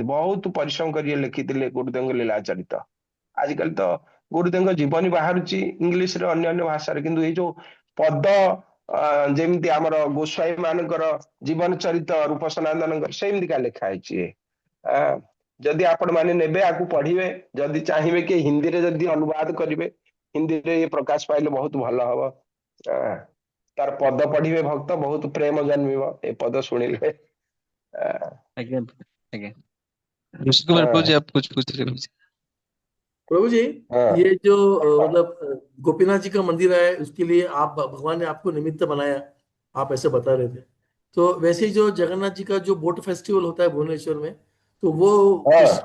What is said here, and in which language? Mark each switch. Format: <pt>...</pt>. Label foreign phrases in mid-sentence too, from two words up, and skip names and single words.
<or>ବହୁତ ପରିଶ୍ରମ କରି ଲେଖିଥିଲେ ଗୁରୁଦେବଙ୍କ ଲୀଳା ଚରିତ। ଆଜିକାଲି ତ ଗୁରୁଦେବଙ୍କ ଜୀବନୀ ବାହାରୁଛି ଇଂଲିଶରେ, ଅନ୍ୟ ଅନ୍ୟ ଭାଷାରେ, କିନ୍ତୁ ଏଇ ଯୋଉ ପଦ ଯେମିତି ଆମର ଗୋସ୍ୱାମୀ ମାନଙ୍କର ଜୀବନ ଚରିତ, ରୂପ ସନାତନଙ୍କର ସେମିତିକା ଲେଖା ହେଇଛି। ଯଦି ଆପଣ ମାନେ ନେବେ ଆକୁ ପଢିବେ, ଯଦି ଚାହିଁବେ କି ହିନ୍ଦୀରେ ଯଦି ଅନୁବାଦ କରିବେ, ହିନ୍ଦୀରେ ଇଏ ପ୍ରକାଶ ପାଇଲେ ବହୁତ ଭଲ ହବ। ତାର ପଦ ପଢିବେ ଭକ୍ତ, ବହୁତ ପ୍ରେମ ଜନ୍ମିବ ଏ ପଦ ଶୁଣିଲେ।</or> <hi>आज्ञा आज्ञा। ऋषि कुमार प्रभु जी, आप कुछ पूछ रहे हो? प्रभु जी, हाँ ये जो मतलब गोपीनाथ जी का मंदिर है, उसके लिए आप भगवान ने आपको निमित्त बनाया, आप ऐसे बता रहे थे। तो वैसे ही जो जगन्नाथ जी का जो बोट फेस्टिवल होता है भुवनेश्वर में, तो वो किस</hi>